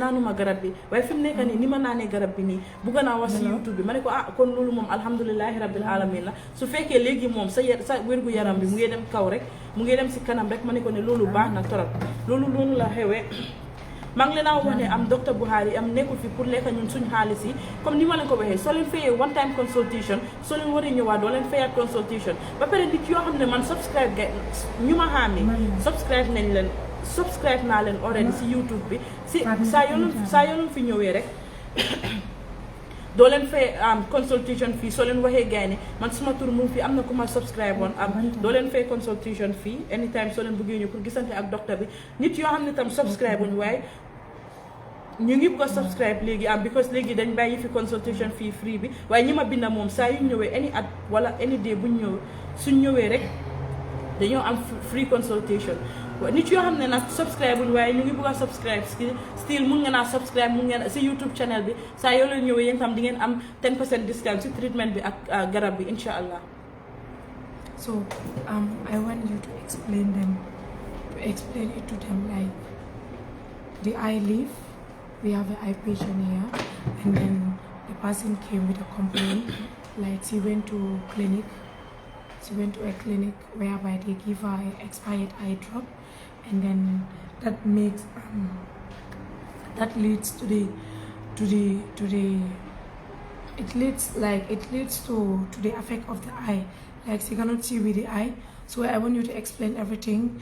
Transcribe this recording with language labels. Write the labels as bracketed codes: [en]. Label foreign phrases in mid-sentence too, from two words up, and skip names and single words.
[wo] naanuma garab bi waaye fi mu nekk nii ni ma naanee garab bi nii bugga naa wax si YouTube bi ma ne ko kon loolu moom [ar] الحمد لله رب العالمين [wo] la su fekkee léegi moom sa wérgu yaram bi mu ngi dem kaw rek mu ngi dem si kanam rek ma ne ko ne loolu baax na torop loolu la xewee maa ngi leen a wax ne docteur Bukhari nekkul fi pour lekk ñun suñu xaalis yi comme ni ma leen ko waxee soo leen fayee [en] one time consultation [wo] soo leen waree ñëwaat doo leen fayaat consultation ba pare nit yoo xam ne man subscribe ga ñu ma xaamee subscribe naa leen already si YouTube bi si saa yoon fi ñëwee rek doo leen fay consultation fii soo leen waxee gaay ne man suma tur mu ngi fi am na ku ma subscribe woon doo leen fay consultation fii anytime soo leen bëggee ñëw pour gisante ak docteur bi nit yoo xam ne tam subscribe wuñ waaye ñu ngi bëgg a subscribe léegi because léegi dañ bàyyi fi consultation fii free bi waaye ñi ma binda moom saa yu ñëwee any at wala [en] any day [wo] buñ ñëw suñ ñëwee rek dañoo am [en] free consultation [wo] nit yoo xam ne nag subscribe wuñ waaye ñu ngi bëgg a subscribe still mun ngeen a subscribe mun ngeen si YouTube channel bi saa yoo leen ñëwee yéen tam di ngeen am 10% discount si treatment bi ak garab bi [ar] إن شاء الله. [en] So I want you to explain it to them like the eye leaf. We have an eye patient here, and then the person came with a complaint, like she went to a clinic whereby they give her an expired eye drop, and then that makes that leads to the effect of the eye, like she cannot see with the eye, So I want you to explain everything.